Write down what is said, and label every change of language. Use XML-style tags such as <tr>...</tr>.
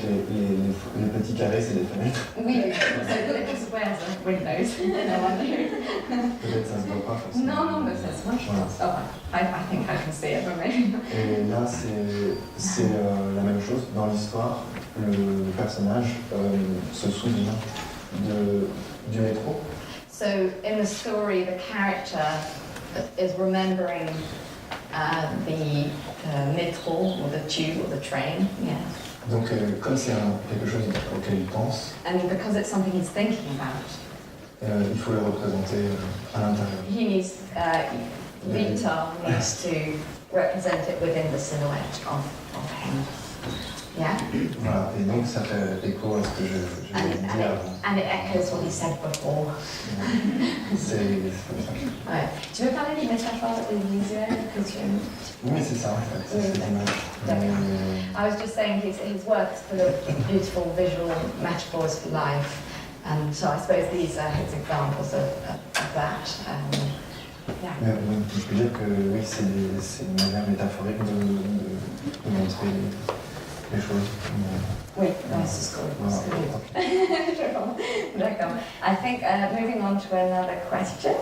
<fr>Donc les petits carrés, c'est des fenêtres. Oui,</fr> <en>so little squares are windows. No one knew.</en> <fr>Peut-être ça se voit pas forcément. Non, mais ça se voit, je pense.</fr> <en>Oh, I think I can see it, but maybe.</en> <fr>Et là, c'est la même chose. Dans l'histoire, le personnage se souvient du métro.</fr> <en>So in the story, the character is remembering the metro or the tube or the train. Yeah.</en> <fr>Donc, comme c'est quelque chose auquel il pense,</fr> <en>And because it's something he's thinking about,</en> <fr>il faut le représenter à l'intérieur.</fr> <en>he needs, Victor needs to represent it within the silhouette of him. Yeah?</en> <fr>Voilà, et donc ça fait écho à ce que je</fr> <en>And,</en> <fr>l'ai dit avant.</fr> <en>and it echoes what he said before.</en> <fr>C'est comme ça. Ouais. Tu veux parler des métaphores visuelles que tu... Oui, c'est ça en fait, c'est cette image. D'accord.</fr> <en>I was just saying his work is full of beautiful visual metaphors for life, and so I suppose these are his examples of that. Yeah.</en> <fr>Mais je peux dire que oui, c'est une manière métaphorique de montrer les choses. Oui, c'est ce Voilà. D'accord.</fr> <en>I think moving on to another question.</en>